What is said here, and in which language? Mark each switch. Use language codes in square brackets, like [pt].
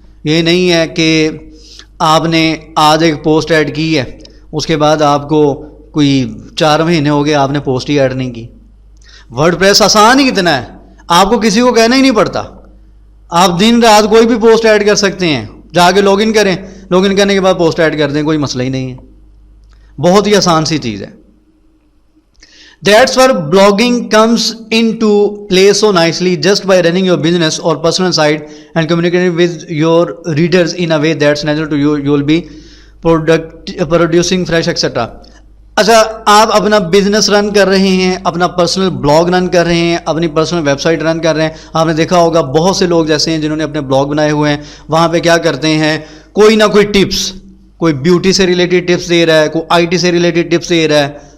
[ur] یہ نہیں ہے کہ آپ نے آج ایک پوسٹ ایڈ کی ہے, اس کے بعد آپ کو کوئی 4 مہینے ہو گئے آپ نے پوسٹ ہی ایڈ نہیں کی. ورڈ پریس آسان ہی کتنا ہے, آپ کو کسی کو کہنا ہی نہیں پڑتا. آپ دن رات کوئی بھی پوسٹ ایڈ کر سکتے ہیں, جا کے لاگ ان کریں, لاگ ان کرنے کے بعد پوسٹ ایڈ کر دیں, کوئی مسئلہ ہی نہیں ہے. بہت ہی آسان سی چیز ہے. [en] That's where blogging comes into play so nicely, just by running your business or personal site and communicating with your readers in a way that's natural to you. You will be producing fresh etc. [ur] اچھا, آپ اپنا business run کر رہے ہیں, اپنا personal blog رن کر رہے ہیں, اپنی پرسنل ویب سائٹ رن کر رہے ہیں. آپ نے دیکھا ہوگا بہت سے لوگ جیسے ہیں جنہوں نے اپنے بلاگ بنائے ہوئے ہیں, وہاں پہ کیا کرتے ہیں, کوئی نہ کوئی ٹپس, کوئی بیوٹی سے ریلیٹڈ ٹپس دے رہا ہے, کوئی آئی ٹی سے ریلیٹڈ ٹپس دے رہا ہے.